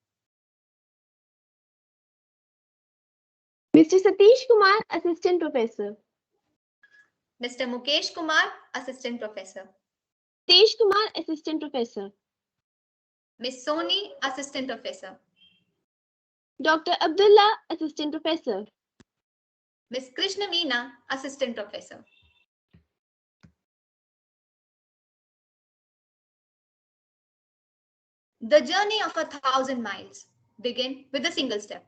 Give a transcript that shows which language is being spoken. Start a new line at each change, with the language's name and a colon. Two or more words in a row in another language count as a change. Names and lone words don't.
English: Mr. Satish Kumar, Assistant Professor. Mr. Mukesh Kumar, Assistant Professor. Tesh Kumar, Assistant Professor. Ms. Soni, Assistant Professor. Dr. Abdullah, Assistant Professor. Ms. Krishna Meena, Assistant Professor. The journey of 1,000 miles begin with a single step.